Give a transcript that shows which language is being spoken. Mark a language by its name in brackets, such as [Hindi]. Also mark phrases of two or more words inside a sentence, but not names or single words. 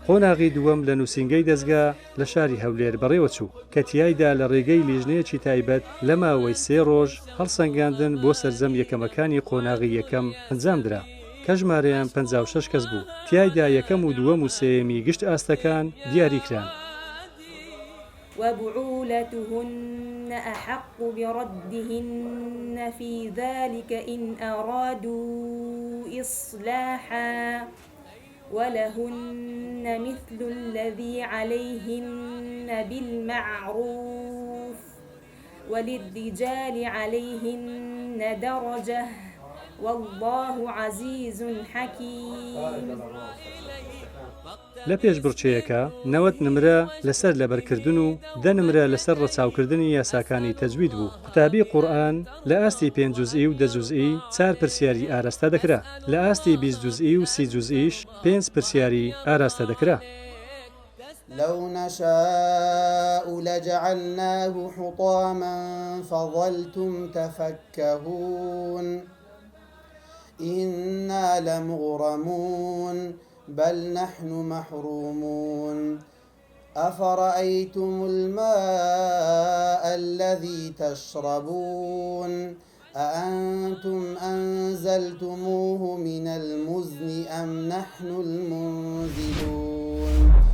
[Central Kurdish] قۆناغی دووەم لە نووسینگەی دەستگا لە شاری هەولێر بەڕێوە چوو کە تیایدا لە ڕێگەی لیژنەیەکی تایبەت لە ماوەی 3 ڕۆژ هەڵسەنگاندن بۆ سەرجەم یەکەمەکانی قۆناغی یەکەم ئەنجامدرا کە ژمارەیان 56 کەس بوو. تیایدا یەکەم و دووەم و سێمی گشت ئاستەکان دیاریکران. [Arabic] وبعولتهن أحق بردهن في ذلك إن أرادوا إصلاحا ولهن مثل الذي عليهن بالمعروف وللرجال عليهن درجة والله عزيز حكيم. [Central Kurdish] لە پێشبڕچەیەکە 90 نمرە لەسەر لەبەرکردن و 10 نمرە لەسەر ڕەچاوکردنی یاساکانی تەجوید بوو. قوتابی قورئان لە ئاستی 5 جوزئی و 10 جوزئی 4 پرسیاری ئاراستە دەکرا. لە ئاستی 20 جوزئی و 30 جوزئیش 5 پرسیاری ئاراستە دەکرا. [Arabic] لو نشاء لجعلناه حطاما فظلتم تفكهون إنا لمغرمون بل نحن محرومون أفرأيتم الماء الذي تشربون أأنتم أنزلتموه من المزن أم نحن المنزلون.